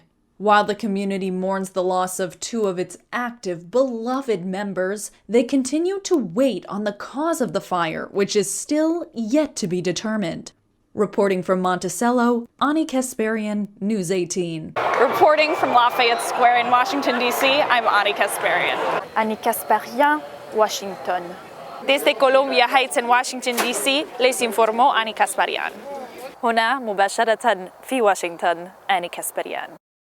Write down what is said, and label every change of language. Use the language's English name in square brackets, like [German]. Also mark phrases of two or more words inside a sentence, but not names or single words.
[English] While the community mourns the loss of 2 of its active, beloved members, they continue to wait on the cause of the fire, which is still yet to be determined. Reporting from Monticello, Ani Kasparian, News 18. Reporting from Lafayette Square in Washington, D.C., I'm Ani Kasparian. Ani Kasparian, Washington. [Spanish] Desde Columbia Heights in Washington, D.C., les informó Ani Kasparian. [Arabic] هنا مباشرة في واشنطن، آني كاسبريان.